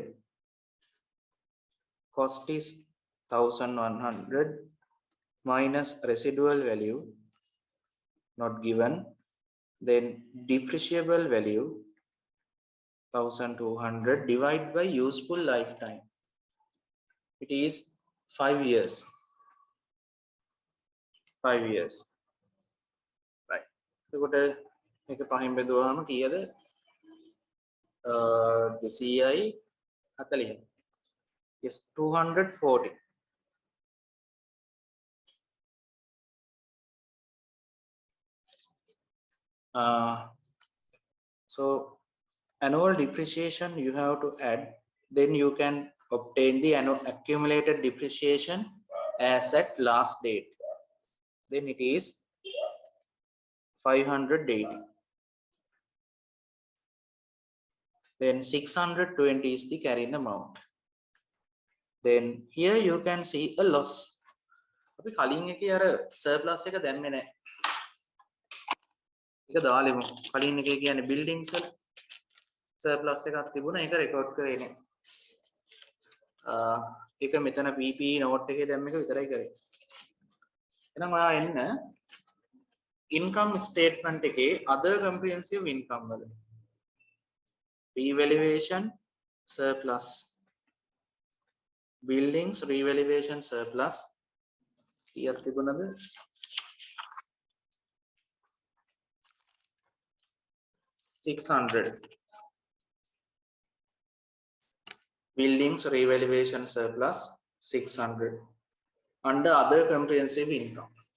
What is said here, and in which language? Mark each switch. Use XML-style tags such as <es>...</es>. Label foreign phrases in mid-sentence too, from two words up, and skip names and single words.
<en>Cost is 1,100 minus residual value not given, then depreciable value 1200 divided by useful lifetime. It is 5 years. 5 years. Right.</en> <si>එතකොට මේක පහෙන් බෙදුවාම කීයද? 200යි 40.</si> <en>Yes, 240. So annual depreciation you have to add, then you can obtain the annual accumulated depreciation as at last date. Then it is 580. Then 620 is the carrying amount. Then here you can see a loss.</en> <si>අපි කලින් එකේ අර surplus එක දැම්මේ නැහැ. ඒක දාලෙමු. කලින් එකේ කියන්නේ buildings වල surplus එකක් තිබුණා. ඒක record කරේ නැහැ. ඒක මෙතන</si> <en>PPE note</en> <si>එකේ දැම්ම එක විතරයි කරේ. එහෙනම් ඔයා එන්න</si> <en>income statement</en> <si>එකේ</si> <en>other comprehensive income</en> <si>වල</si> <en>revaluation surplus, buildings revaluation surplus</en> <si>කීයක් තිබුණද? 600.</si> <en>Buildings revaluation surplus 600 under other comprehensive income.</en>